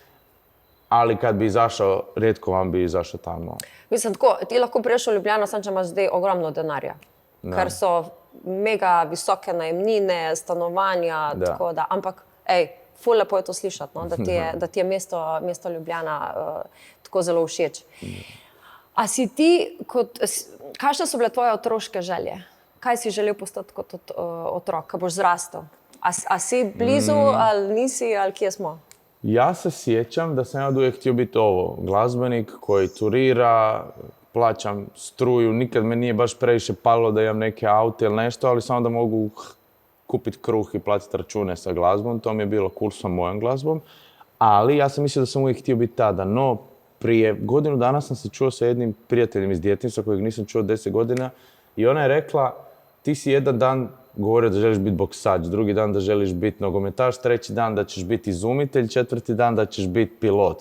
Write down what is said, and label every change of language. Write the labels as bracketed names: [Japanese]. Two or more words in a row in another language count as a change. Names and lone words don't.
[Croatian] Ali kad bi izašao, rijetko vam bi izašao tamo. [Slovenian] Mislim, tako, ti lahko priješ v Ljubljano, samo če imaš zdaj ogromno denarja. Ker so mega visoke najemnine, stanovanja, tako da. Ampak, ful lepo je to slišati, no, da ti je mesto Ljubljana tako zelo všeč. A si ti, kakšne so bile tvoje otroške želje? Kaj si želel postati kot otrok, ko boš zrastel? A si blizu, ali nisi, ali kje smo? [Croatian] Ja se sjećam da sam ja uvijek htio biti glazbenik koji turira, plaćam struju, nikad me nije baš previše palilo da imam neke aute ili nešto, ali samo da mogu kupiti kruh i platiti račune sa glazbom, to mi je bilo cool sa mojom glazbom, ali ja sam mislio da sam uvijek htio biti tada, no prije godinu dana sam se čuo sa jednim prijateljem iz djetinjstva kojeg nisam čuo 10 godina i ona je rekla, ti si jedan dan govorio da želiš biti boksač, drugi dan da želiš biti nogometaš, treći dan da ćeš biti izumitelj, četvrti dan da ćeš biti pilot.